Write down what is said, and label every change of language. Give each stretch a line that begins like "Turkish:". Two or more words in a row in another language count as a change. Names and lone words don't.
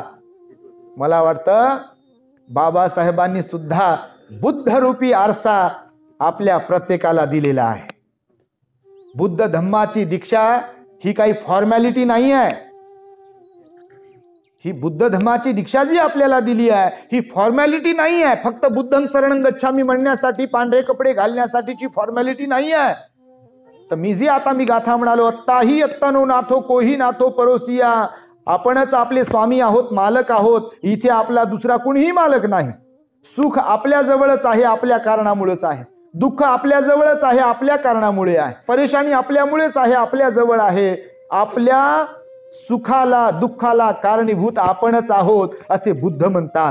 Marathi: मला वाटतं बाबासाहेबांनी सुद्धा बुद्ध रूपी आरसा आपल्या प्रत्येकाला दिलेला आहे. बुद्ध धम्माची दीक्षा ही काही फॉर्मॅलिटी नाही आहे. ही बुद्ध धम्माची दीक्षा जी आपल्याला दिली आहे ही फॉर्मॅलिटी नाही आहे. फक्त
Pali: बुद्धं शरणं गच्छामी
Marathi: म्हणण्यासाठी, पांढरे कपडे घालण्यासाठीची फॉर्मॅलिटी नाही आहे. तर मी गाथा म्हणालो,
Pali: अत्ताही अत्तनो नाथो कोही नाथो परोसिया.
Marathi: आपणच आपले स्वामी आहोत, मालक आहोत. इथे आपला दुसरा कुणीही मालक नाही. सुख आपल्या जवळच आहे, आपल्या कारणामुळेच आहे. दुःख आपल्या जवळच आहे, आपल्या कारणामुळे आहे. परेशानी आपल्यामुळेच आहे, आपल्या जवळ आहे. आपल्या सुखाला दुःखाला कारणीभूत आपणच आहोत असे बुद्ध म्हणतात.